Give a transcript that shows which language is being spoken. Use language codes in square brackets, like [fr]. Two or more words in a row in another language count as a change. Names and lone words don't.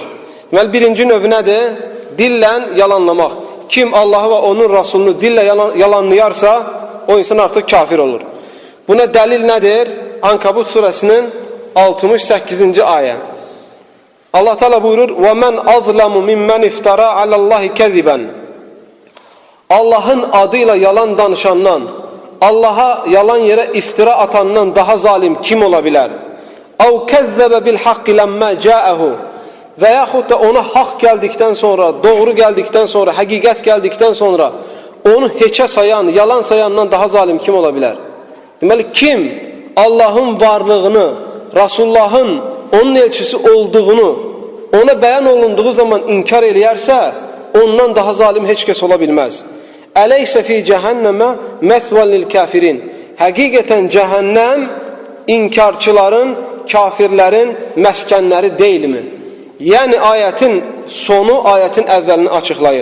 [az] Deməli, birinci növ nədir? Dillə yalanlamaq. Kim Allahı və onun Rasulunu dillə yalanlayarsa, o insan artıq kafir olur. Buna dəlil nədir? Ankabut surəsinin 68-ci ayə. Allah Teala buyurur: [ar] وَمَنْ أَظْلَمُ مِمَّنْ اِفْتَرَى عَلَى اللّٰهِ كَذِبًا. [tr] Allahın adıyla yalan danışandan, Allaha yalan yere iftira atandan daha zalim kim olabilir? [ar] اَوْ كَذَّبَ بِالْحَقِّ لَمَّا جَاءَهُ. [az] Və yaxud da [tr] ona hak geldikten sonra, doğru geldikten sonra, hakikat geldikten sonra onu heçe sayan, yalan sayandan daha zalim kim olabilir? [az] Deməli, kim Allah'ın varlığını, Resulullah'ın onun elçisi olduğunu ona beyan olunduğu zaman inkar eləyərsə, ondan daha zalim heç kəs ola bilməz. [ar] أليس في جهنم مثوى للكافرين. [az] Həqiqətən cəhənnəm inkarçıların, kafirlərin məskənləri deyilmi? Yəni ayətin sonu ayətin əvvəlini açıqlayır.